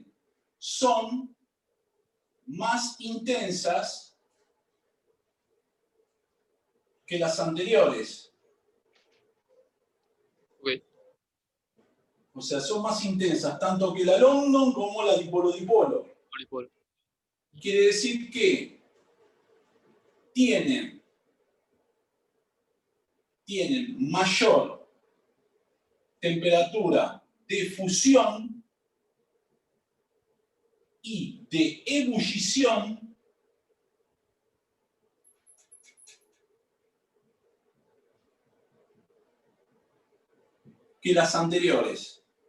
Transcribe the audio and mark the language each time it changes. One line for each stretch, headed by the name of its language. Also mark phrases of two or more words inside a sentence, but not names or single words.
Spanish: Son más intensas que las anteriores. Ok. O sea, son más intensas tanto que la London como la dipolo-dipolo. Polipolo. Quiere decir que tienen mayor temperatura de fusión y de ebullición que las anteriores.